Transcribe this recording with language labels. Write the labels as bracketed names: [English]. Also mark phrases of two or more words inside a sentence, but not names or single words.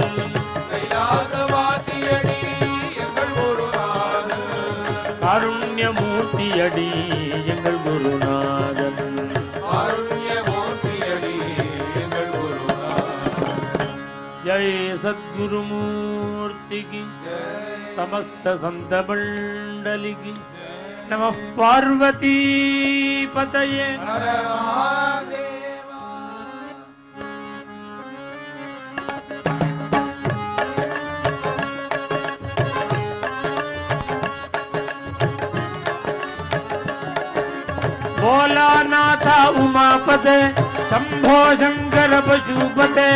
[Tamil] கைலாசவாசியடி எங்கள் குருநாதன். காருண்யமூர்த்தியடி எங்கள் குருநாதன். காருண்யமூர்த்தியடி எங்கள் குருநாதன். ஜெய் சத்குருமூர்த்திக்கு [Hindi] समस्त संत मंडली की [Sanskrit] नमः पार्वती पतये. [Hindi] हर महादेव. [Sanskrit] भोलानाथ उमापते शंभो शंकर पशुपते.